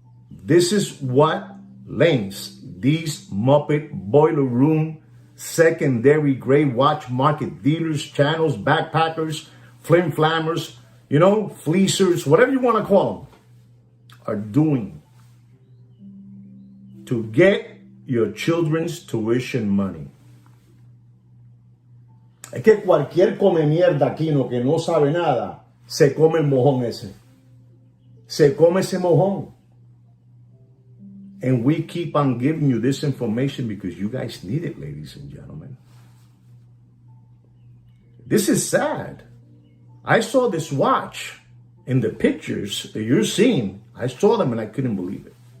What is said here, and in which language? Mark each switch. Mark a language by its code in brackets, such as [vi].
[en] This is what lanes, these Muppet boiler room, secondary grade watch market dealers, channels, backpackers, flim flammers, fleecers, whatever you want to call them, are doing to get your children's tuition money. [es] Es que cualquier come mierda aquí que no sabe nada, se come el mojón ese. Se come ese mojón. [en] And we keep on giving you this information because you guys need it, ladies and gentlemen. This is sad. I saw this watch in the pictures that you're seeing. I saw them and I couldn't believe it.